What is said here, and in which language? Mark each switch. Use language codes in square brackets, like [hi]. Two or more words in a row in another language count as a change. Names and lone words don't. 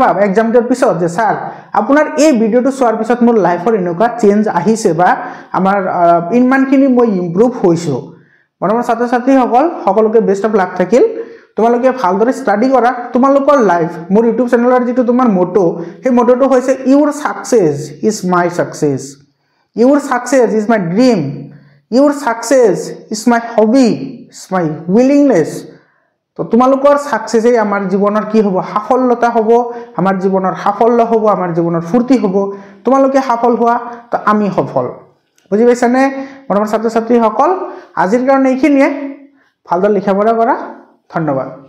[as] এক্সাম দিয়াৰ পিছত যে স্যাৰ আপোনাৰ এই ভিডিওটো চোৱাৰ পিছত মোৰ লাইফৰ এনেকুৱা চেঞ্জ আহিছে বা আমাৰ ইনমানখিনি মই ইমপ্ৰুভ হৈছো মৰমৰ ছাত্ৰ ছাত্ৰী সকলোকে [en] best of luck [as] থাকিল তোমালোকে ভালদৰে ষ্টাডি কৰা তোমালোকৰ লাইফ মোৰ [en] YouTube channel [as] যেটো তোমাৰ মোটো সেই মোটোটো হৈছে [en] your success is my success your success is my dream your success is my hobby is my willingness [as] তো তোমালোকৰ সাকসেসে আমাৰ জীৱনৰ কি হ'ব সাফল্যতা হ'ব আমাৰ জীৱনৰ সাফল্য হ'ব আমাৰ জীৱনৰ ফুৰ্তি হ'ব তোমালোকে সফল হোৱা তো আমি সফল বুজি পাইছানে মৰমৰ ছাত্ৰ ছাত্ৰী সকল আজিৰ কাৰণে এইখিনিয়ে ভালদৰে লিখা পঢ়া কৰা ধন্যবাদ।